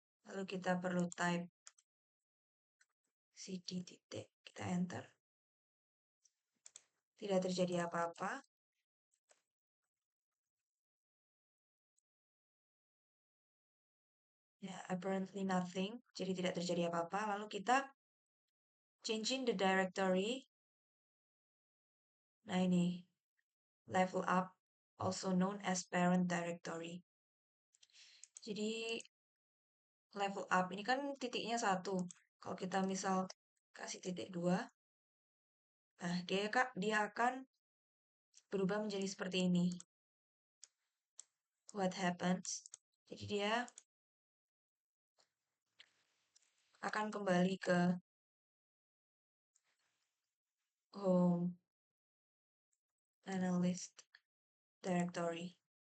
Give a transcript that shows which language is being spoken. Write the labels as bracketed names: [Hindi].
[Indonesian] Lalu kita perlu type cd titik, kita enter. Tidak terjadi apa-apa. Ya, [English] apparently nothing. [Indonesian] Jadi tidak terjadi apa-apa. Lalu kita [English] changing the directory. [Indonesian] Nah ini, [English] level up, also known as parent directory. [Indonesian] Jadi level up ini kan titiknya 1. Kalau kita misal kasih titik 2, nah dia akan berubah menjadi seperti ini. [English] What happens? [Indonesian] Jadi dia akan kembali ke home analyst directory.